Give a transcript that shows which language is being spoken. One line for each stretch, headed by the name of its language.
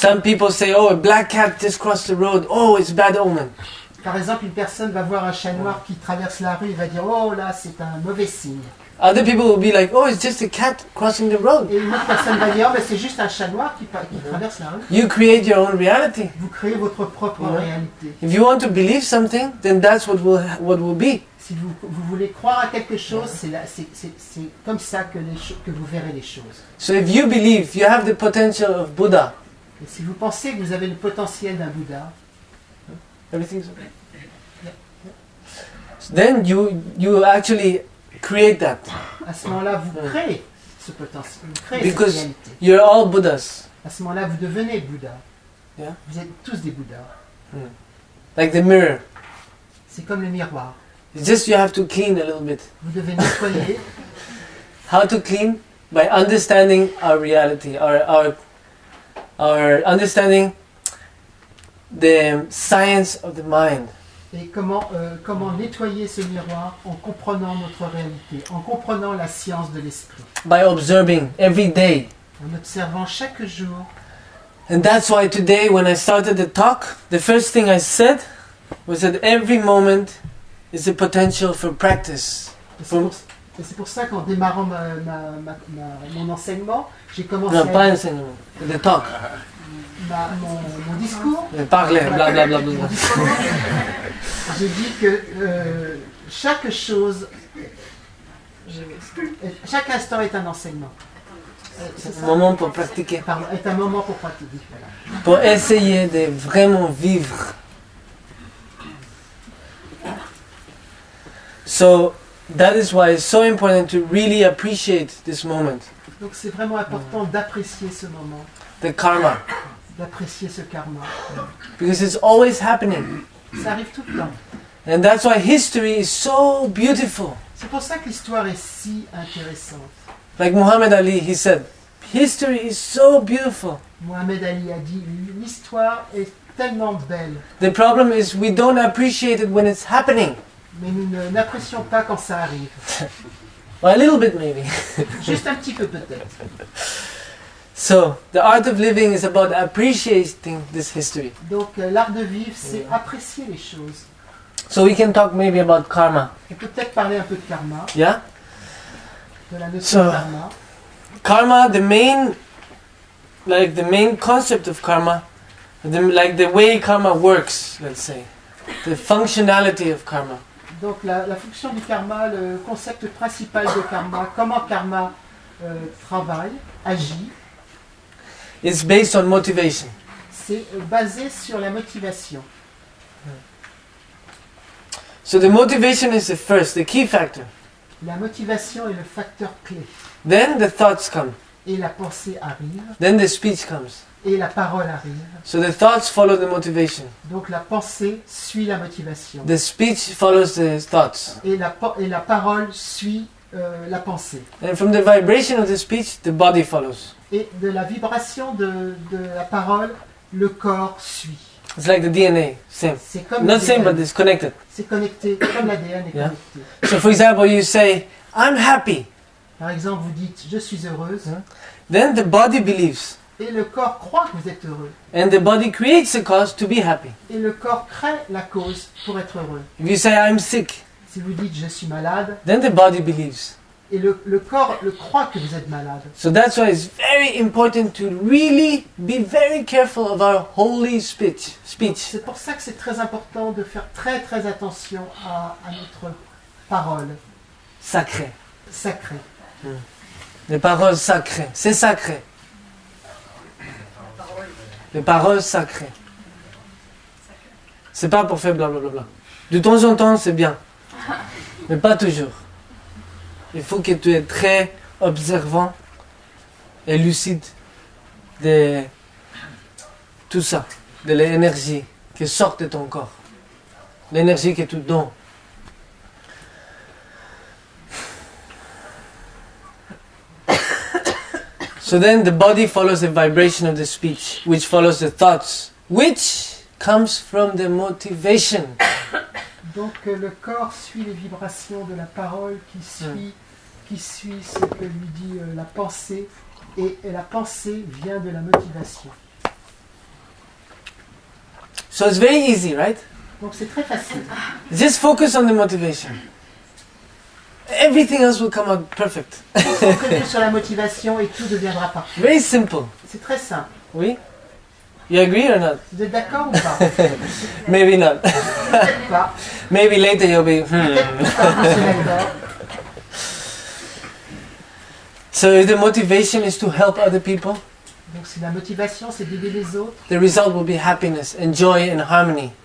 English: Some people say, oh, a black cat just crossed the road. Oh, it's bad omen.
French: Par exemple, une personne va voir un chat noir qui traverse la rue et va dire « Oh là, c'est un mauvais signe ».
English: Other people will be like, oh, it's just a cat crossing the road.
French: Et une autre personne va dire « Oh, ben, c'est juste un chat noir qui traverse la rue ».
English: You create your own reality.
French: Vous créez votre propre réalité.
English: If you want to believe something, then that's what will be.
French: Si vous voulez croire à quelque chose, c'est comme ça que vous verrez les choses.
English: So if you believe you have the potential of Buddha,
French: Et si vous pensez que vous avez le potentiel d'un Bouddha,
English: everything's okay. Then you actually create that.
French: à ce moment-là, vous créez ce potentiel, vous créez cette
English: Because
French: réalité.
English: you're all Buddhas.
French: À ce moment-là, vous devenez Bouddha. Yeah. Vous êtes tous des Bouddhas.
English: Like the mirror.
French: C'est comme le miroir.
English: It's just you have to clean a little bit.
French: Vous devez nettoyer.
English: How to clean? By understanding our reality, our understanding the science of the mind.
French: Et comment nettoyer ce miroir en comprenant notre réalité, en comprenant la science de l'esprit,
English: By observing every day.
French: en observant chaque jour.
English: And that's why today when I started the talk, the first thing I said was that every moment is a potential for practice.
French: Et c'est pour ça qu'en démarrant mon enseignement, j'ai commencé Non, pas enseignement,
English: the talk.
French: mon discours. Parler, blablabla. J'ai dit que chaque chose, chaque instant est un enseignement. C'est C'est ça? un moment pour pratiquer. Pardon, est un moment pour pratiquer. Voilà. Pour essayer de vraiment vivre.
English: So that is why it's so important to really appreciate this moment,
French: Donc c'est vraiment important d'apprécier ce moment,
English: the karma,
French: d'apprécier ce karma.
English: because it's always happening.
French: Ça arrive tout le temps.
English: And that's why history is so beautiful.
French: C'est pour ça que l'histoire est si intéressante.
English: Like Muhammad Ali, he said, history is so beautiful.
French: Mohamed Ali a dit, l'histoire est tellement belle,
English: The problem is we don't appreciate it when it's happening.
French: mais nous n'apprécions pas quand ça arrive.
English: Or a little bit maybe.
French: Juste un petit peu peut-être.
English: So, the art of living is about appreciating this history.
French: Donc l'art de vivre, c'est apprécier les choses.
English: So we can talk maybe about karma.
French: On peut peut-être parler un peu de karma, Yeah? de la notion So- de karma.
English: Karma, the main concept of karma, the way karma works, let's say. The functionality of karma.
French: Donc la fonction du karma, le concept principal de karma, comment karma travaille, agit,
English: It's based on motivation.
French: c'est basé sur la motivation.
English: So the motivation is the key factor.
French: La motivation est le facteur clé.
English: Then the thoughts come.
French: Et la pensée arrive,
English: Then the speech comes.
French: et la parole arrive.
English: So the thoughts follow the motivation.
French: Donc la pensée suit la motivation.
English: The speech follows the thoughts.
French: Et la parole suit la pensée.
English: And from the vibration of the speech, the body follows.
French: Et de la vibration de la parole, le corps suit.
English: It's like the DNA, same.
French: C'est comme
English: Not same, but
French: l'ADN.
English: it's connected.
French: C'est connecté, comme l'ADN est Yeah. connecté.
English: So for example, you say, I'm happy.
French: Par exemple, vous dites « je suis heureuse
English: Then the body believes. »
French: et le corps croit que vous êtes heureux.
English: And the body creates a cause to be happy.
French: Et le corps crée la cause pour être heureux.
English: If you say, I'm sick,
French: Si vous dites « je suis malade »
English: then the body believes.
French: et le corps le croit que vous êtes malade.
English: So that's why it's very important to really be very careful of our holy speech.
French: C'est pour ça que c'est très important de faire très très attention à notre parole Sacré. sacrée. Les paroles sacrées. C'est sacré. Les paroles sacrées. C'est pas pour faire blablabla. De temps en temps, c'est bien. Mais pas toujours. Il faut que tu es très observant et lucide de tout ça, de l'énergie qui sort de ton corps. L'énergie que tu donnes.
English: So then the body follows the vibration of the speech, which follows the thoughts, which comes from the motivation.
French: Donc le corps suit les vibrations de la parole qui suit ce que lui dit la pensée et la pensée vient de la motivation.
English: So it's very easy, right?
French: Donc c'est très facile.
English: Just focus on the motivation. Everything else will come out perfect.
French: Concentrez-vous sur la motivation et tout deviendra parfait.
English: Very simple.
French: C'est très simple.
English: Oui? You agree or not?
French: Vous êtes d'accord ou pas?
English: Maybe not.
French: Peut-être pas.
English: Maybe later you'll be,
French: Peut-être plus tard, monsieur Laidor.
English: So if the motivation is to help other people,
French: Donc si la motivation c'est d'aider les autres,
English: the result will be happiness and joy and harmony.